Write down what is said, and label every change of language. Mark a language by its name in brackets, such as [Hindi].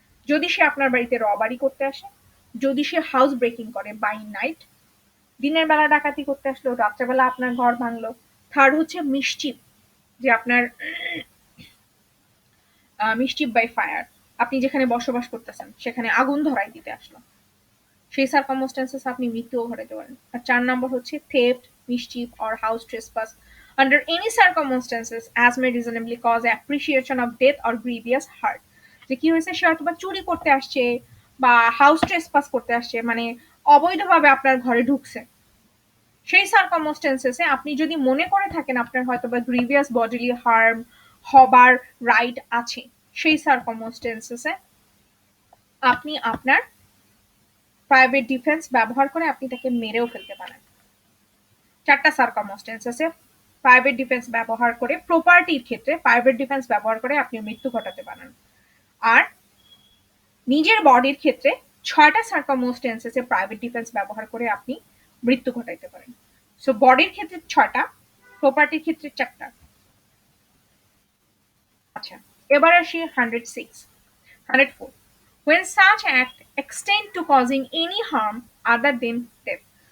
[Bangla] যদি সে আপনার বাড়িতে রবারি করতে আসে, যদি সে হাউস ব্রেকিং করে বাই নাইট, দিনের বেলা ডাকাতি করতে আসলো, রাত্রেবেলা আপনার ঘর ভাঙলো। থার্ড হচ্ছে মিসচিফ, যে আপনার মিসচিফ বাই ফায়ার, আপনি যেখানে বসবাস করতেছেন সেখানে আগুন ধরাই দিতে আসলো, সেই সার্কামস্টেন্সেস আপনি মৃত্যুও ঘটাতে পারেন। আর 4 নম্বর হচ্ছে [English] theft, mischief or house trespass under any circumstances as may reasonably cause appreciation of death or grievous hurt। [Bangla] যে কি হয়েছে, সে হয়তো বা চুরি করতে আসছে বা হাউস ট্রেসপাস করতে আসছে, মানে অবৈধভাবে আপনার ঘরে ঢুকছে, সেই সার্কামস্টেন্সেসে আপনি যদি মনে করে থাকেন আপনার হয়তো বা গ্রিভিয়াস বডিলি হার্ম হবার রাইট আছে, সেই সার্কামস্টেন্সেসে আপনি আপনার প্রাইভেট ডিফেন্স ব্যবহার করে আপনি তাকে মেরেও ফেলতে পারেন। 4টা সার্কামস্টেন্সেসে প্রাইভেট ডিফেন্স ব্যবহার করে, প্রপার্টির ক্ষেত্রে প্রাইভেট ডিফেন্স ব্যবহার করে আপনি মৃত্যু ঘটাতে পারেন। আর নিজের বডির ক্ষেত্রে 6টা সার্কামস্টেন্সেসে প্রাইভেট ডিফেন্স ব্যবহার করে আপনি মৃত্যু ঘটাইতে পারেন। সো বডির ক্ষেত্রে 6টা, প্রপার্টির ক্ষেত্রে 4টা। আচ্ছা, এবার আসি 104 [English] when such act extend to causing any harm other than death।